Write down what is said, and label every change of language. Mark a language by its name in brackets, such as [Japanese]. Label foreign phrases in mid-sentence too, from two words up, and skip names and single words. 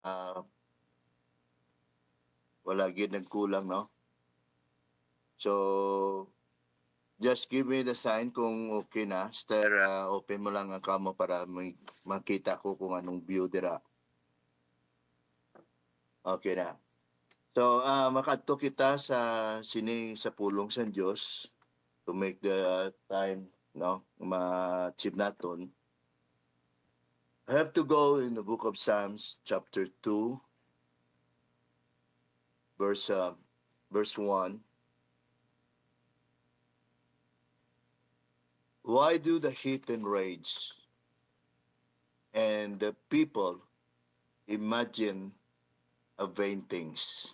[Hiligaynon] Ah, wala gid nagkulang, no? [English] So, just give me the sign kung okay na. [Hiligaynon] Sir, open mo lang ang kamo para makita ko kung anong view dira. Okay na. So, makadto kita sa sini sa pulong sa Dios [English] to make the time, [Hiligaynon] no, ma-achieve naton. [English] I have to go in the book of Psalms, chapter 2, verse 1. Why do the heathen rage and the people imagine vain things?